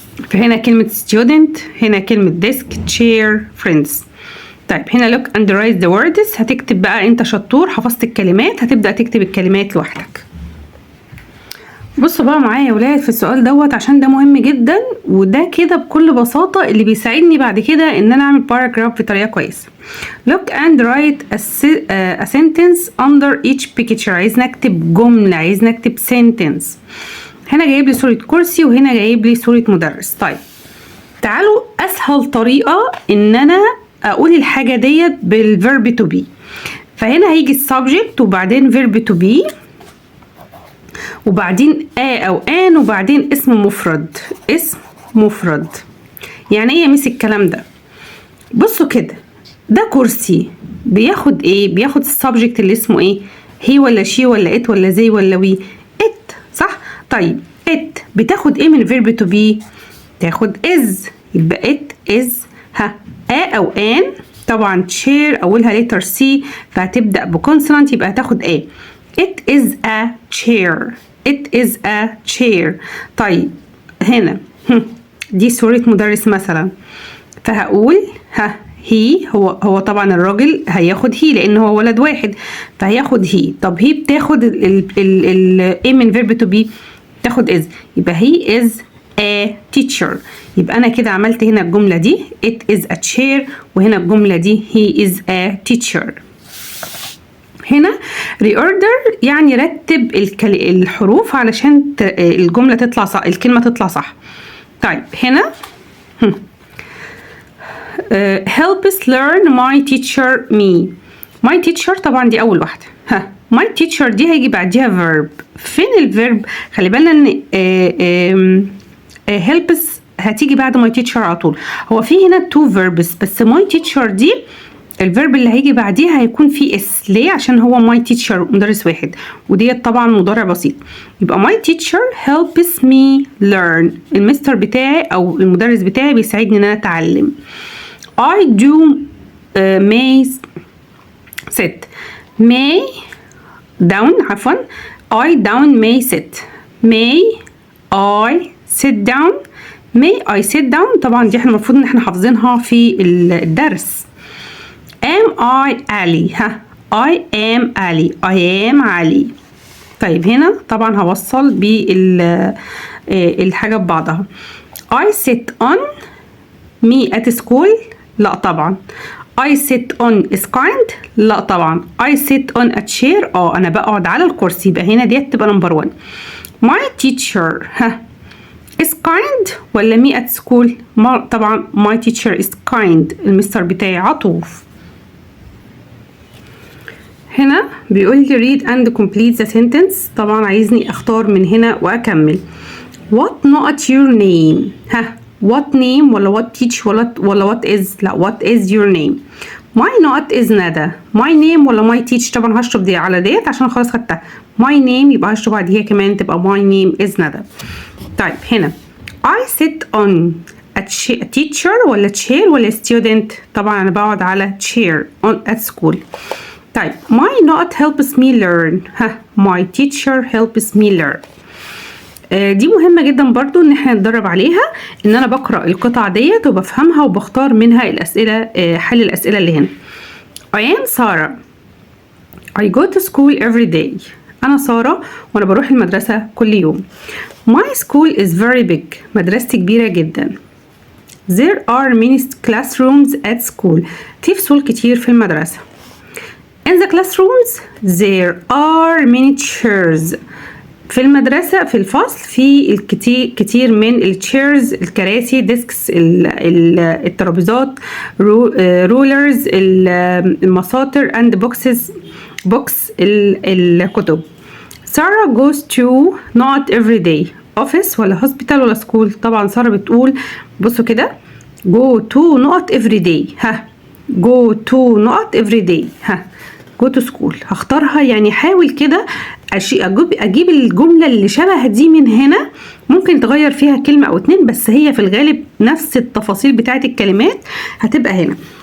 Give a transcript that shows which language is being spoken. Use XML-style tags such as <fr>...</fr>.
<ar>فهنا كلمة student، هنا كلمة desk chair friends. طيب هنا</ar> <en>look and write the words،</en> <ar>هتكتب بقى، انت شطور حفظت الكلمات، هتبدأ تكتب الكلمات لوحدك. بصوا بقى معايا يا ولاد في السؤال دوت عشان ده مهم جدا، وده كده بكل بساطة اللي بيساعدني بعد كده ان انا اعمل باراجراف بطريقة كويسة.</ar> <en>Look and write a sentence under each picture.</en> <ar>عايز نكتب جملة، عايز نكتب sentence. هنا جايب لي صورة كرسي وهنا جايب لي صورة مدرس. طيب تعالوا اسهل طريقة ان انا اقول الحاجة ديت بالverb to be. فهنا هيجي السبجكت وبعدين verb to be وبعدين او ان وبعدين اسم مفرد. اسم مفرد يعني ايه يا ميس الكلام ده؟ بصوا كده، ده كرسي بياخد ايه؟ بياخد السبجكت اللي اسمه ايه؟ هي ولا شي ولا ات ولا زي ولا وي؟ ات، صح؟ طيب ات بتاخد ايه من فيرب تو بي؟ تاخد از، يبقى ات از او ان. طبعا chair اولها لتر سي فهتبدا بكونسونانت يبقى هتاخد ايه.</ar> <en>it is a chair. it is a chair.</en> <ar>طيب هنا دي صورة مدرس مثلا، فهقول هي، هو طبعا الراجل هياخد هي لان هو ولد واحد فهياخد هي. طب هي بتاخد ايه من verb to be؟ تاخد is، يبقى</ar> <en>he is a teacher.</en> <ar>يبقى انا كده عملت هنا الجملة دي</ar> <en>it is a chair،</en> <ar>وهنا الجملة دي</ar> <en>he is a teacher.</en> <ar>هنا reorder يعني رتب الحروف علشان الجملة تطلع صح، الكلمة تطلع صح.</ar> <en>طيب هنا help us learn my teacher me. my teacher</en> <ar>طبعا دي أول واحدة. my teacher دي هيجي بعديها verb. فين الفيرب؟ خلي بالنا ان help us هتيجي بعد my teacher على طول. هو في هنا two verbs بس my teacher دي الفيرب اللي هيجي بعديها هيكون فيه اس. ليه؟ عشان هو ماي تيتشر مدرس واحد، وديت طبعا مضارع بسيط. يبقى ماي تيتشر</ar> <en>helps me learn.</en> <ar>المستر بتاعي او المدرس بتاعي بيساعدني ان انا اتعلم.</ar> <en>I do may sit. may down عفوا I down may sit. may I sit down. may I sit down</en> <ar>طبعا دي احنا المفروض ان احنا حافظينها في الدرس.</ar> <en>am I Ali. I am Ali. I am Ali.</en> <ar>طيب هنا طبعا هوصل بالحاجة ببعضها.</ar> <en>I sit on me at school.</en> <ar>لا طبعا.</ar> <en>I sit on is kind.</en> <ar>لا طبعا.</ar> <en>I sit on a chair.</en> <ar>انا بقعد على الكرسي، يبقى هنا ديت تبقى نمبر 1.</ar> <en>my teacher is kind ولا me at school؟</en> <ar>طبعا</ar> <en>my teacher is kind.</en> <ar>المستر بتاعي عطوف. هنا بيقول لي</ar> <en>read and complete the sentence.</en> <ar>طبعا عايزني اختار من هنا واكمل.</ar> <en>what not your name؟ what name ولا what teach ولا what is؟ لا what is your name. my not is Nada.</en> <ar>my name ولا my teach؟ طبعا هشطب دي على ديت عشان خلاص خدتها. my name يبقى هشطب بعديها كمان تبقى</ar> <en>my name is</en> <ar>ندى.</ar> <en>طيب هنا I sit on a teacher ولا chair ولا student؟</en> <ar>طبعا انا بقعد على</ar> <en>chair at school.</en> <ar>طيب</ar> <en>my not helps me learn. my teacher helps me learn.</en> <ar>دي مهمة جدا برضو ان احنا نتدرب عليها، ان انا بقرأ القطع ديت وبفهمها وبختار منها الاسئلة، حل الاسئلة اللي هنا.</ar> <en>I am Sarah. I go to school every day.</en> <ar>انا سارة وانا بروح المدرسة كل يوم.</ar> <en>my school is very big.</en> <ar>مدرستي كبيرة جدا.</ar> <en>there are many classrooms at school.</en> <ar>في فصول كتير في المدرسة.</ar> <en>in the classrooms there are many chairs.</en> <ar>في المدرسة في الفصل في كتير من التشيرز، الكراسي، ديسكس، الترابيزات، رولرز، المساطر</ar> <en>and boxes،</en> <ar>بوكس الكتب.</ar> <en>Sarah goes to not every day. office ولا hospital ولا school؟</en> <ar>طبعا سارة بتقول بصوا كده</ar> <en>go to not every day.</en> <ar>go to not every day.</ar> <en>go to school</en> <ar>هختارها، يعني حاول كده اجيب الجمله اللي شبه دي من هنا، ممكن تغير فيها كلمه او اتنين بس هي في الغالب نفس التفاصيل بتاعه الكلمات هتبقى هنا.</ar>